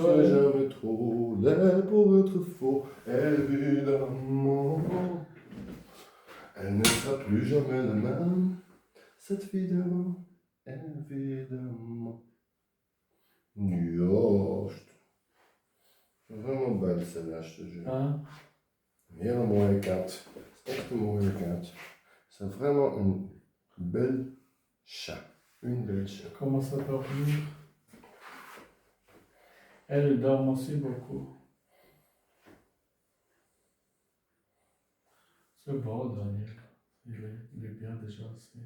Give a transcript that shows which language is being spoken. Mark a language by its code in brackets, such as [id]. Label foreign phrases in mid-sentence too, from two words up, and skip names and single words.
[fr] c'est jamais trop laid pour être faux. Évidemment, elle ne sera plus jamais la même, cette vidéo. Évidemment. Yo, c'est vraiment belle celle-là, je te jure. Hein? [nl] Hele mooie kat. C'est echt een mooie kat. [fr] C'est vraiment une belle chat. Une belle chat. Comment ça dormir? Elle dort aussi beaucoup. C'est beau, Daniel. Il est bien déjà aussi.